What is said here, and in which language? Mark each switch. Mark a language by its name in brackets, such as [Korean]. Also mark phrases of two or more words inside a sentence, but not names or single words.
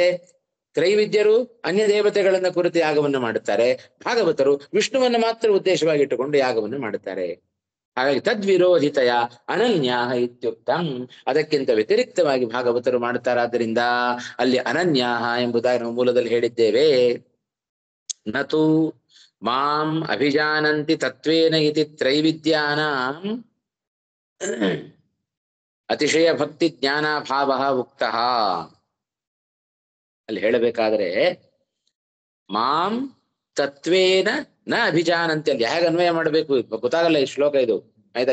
[Kannada] ತ್ರೈವಿದ್ಯರು ಅನ್ಯ ದೇವತೆಗಳನ್ನ ಕುರಿತು ಯಾಗವನ್ನು ಮಾಡುತ್ತಾರೆ, ಭಾಗವತರು ವಿಷ್ಣುವನ್ನು ಮಾತ್ರ ಉದ್ದೇಶವಾಗಿಟ್ಟುಕೊಂಡು ಯಾಗವನ್ನು ಮಾಡುತ್ತಾರೆ. ಹಾಗಾಗಿ [Sanskrit] ತದ್ವಿರೋಧಿತಯ ಅನನ್ಯ ಇತ್ಯುಕ್ತಂ, [Kannada] ಅದಕ್ಕಿಂತ ವ್ಯತಿರಿಕ್ತವಾಗಿ ಭಾಗವತರು ಮಾಡುತ್ತಾರಾದ್ದರಿಂದ ಅಲ್ಲಿ ಅನನ್ಯ ಎಂಬುದಾಗಿ ನಾವು ಮೂಲದಲ್ಲಿ ಹೇಳಿದ್ದೇವೆ. [Sanskrit] ನತು ಮಾಂ ಅಭಿಜಾನಂತಿ ತತ್ವೇನ ಇತಿ ತ್ರೈವಿದ್ಯಾನಾಂ ಅತಿಶಯ ಭಕ್ತಿ ಜ್ಞಾನಾಭಾವ ಉಕ್ತಃ. [Kannada] ಅಲ್ಲಿ ಹೇಳಬೇಕಾದ್ರೆ [Sanskrit] ಮಾಂ ತತ್ವೇನ ನ ಅಭಿಜಾನಂತಿ, [Kannada] ಅಲ್ಲಿ ಹೇಗೆ ಅನ್ವಯ ಮಾಡಬೇಕು ಗೊತ್ತಾಗಲ್ಲ ಈ ಶ್ಲೋಕ ಇದು, ಆಯ್ತಾ.